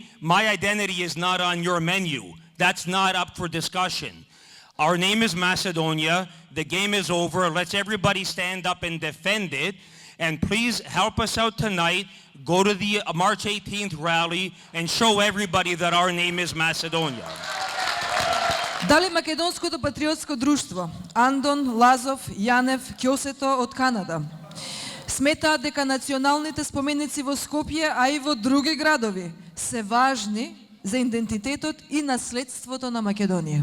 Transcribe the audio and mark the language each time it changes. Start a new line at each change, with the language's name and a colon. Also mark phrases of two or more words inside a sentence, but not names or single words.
English: My identity is not on your menu. That's not up for discussion. Our name is Macedonia. The game is over. Let's everybody stand up and defend it. And please help us out tonight. Go to the March 18th rally and show everybody that our name is Macedonia.
Macedonian: Дали Македонското патриотско друштво, Андон, Лазов, Јанев, Ќосето од Канада сметаат дека националните споменици во Скопје, а и во други градови се важни за идентитетот и наследството на Македонија?